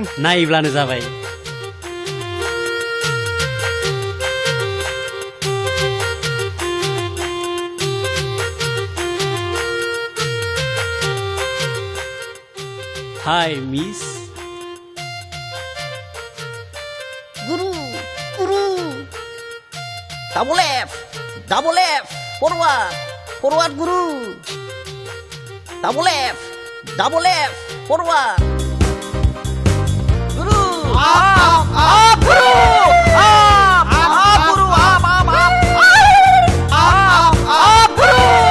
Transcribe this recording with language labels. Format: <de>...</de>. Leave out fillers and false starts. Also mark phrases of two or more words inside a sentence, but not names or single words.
<brx>नायब्लानो जाबाय</brx> <en>hi miss गुरु गुरु double F forward गुरु double F forward गुरु up गुरु up गुरु up गुरु</en>